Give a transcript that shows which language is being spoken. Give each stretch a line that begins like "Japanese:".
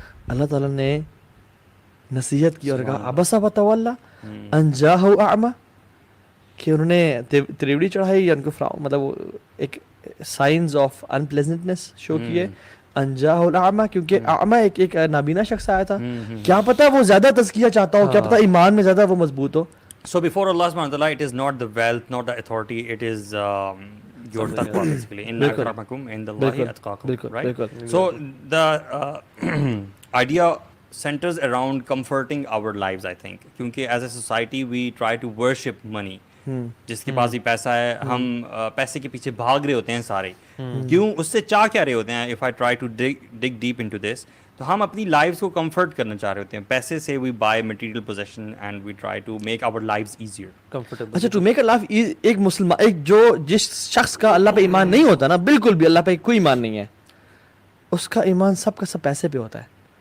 Urdu: اللہ تعالیٰ نے نصیحت کی اور کہا
Arabic: ابسا وتولی ان جاءہ اعمی،
Urdu: کہ انہوں نے تریوڑی چڑھائی یا ان کو مطلب ایک
English: signs of unpleasantness
Urdu: شو کیے.
Arabic: ان جاءہ الاعمی،
Urdu: کیونکہ اعمی ایک نابینا شخص آیا تھا، کیا پتہ وہ زیادہ تزکیہ چاہتا ہو، کیا پتہ ایمان میں زیادہ وہ مضبوط ہو.
English: So before Allah subhanahu wa ta'ala, it is not the wealth, not the authority, it is your taqwa basically.
Arabic: Inna akramakum indallahi atqakum,
English: right? So the idea centers around comforting our lives, I think.
Urdu: Kyunki
English: as a society we try to worship money.
Urdu: جس کے پاس ہی پیسہ ہے، ہم پیسے کے پیچھے بھاگ رہے ہوتے ہیں سارے. کیوں؟ اس سے چاہ کیا رہے ہوتے ہیں؟
English: if I try to dig deep into this,
Urdu: تو ہم اپنی لائفس کو کمفرٹ کرنا چاہ رہے ہوتے ہیں.
English: پیسے سے we buy material possession and we try to make our lifes easier.
Urdu: اچھا
English: to make a life
Urdu: ایک مسلمان، ایک جو جس شخص کا اللہ پہ ایمان نہیں ہوتا نا، بالکل بھی اللہ پہ کوئی ایمان نہیں ہے، اس کا ایمان سب کا سب پیسے پہ ہوتا ہے.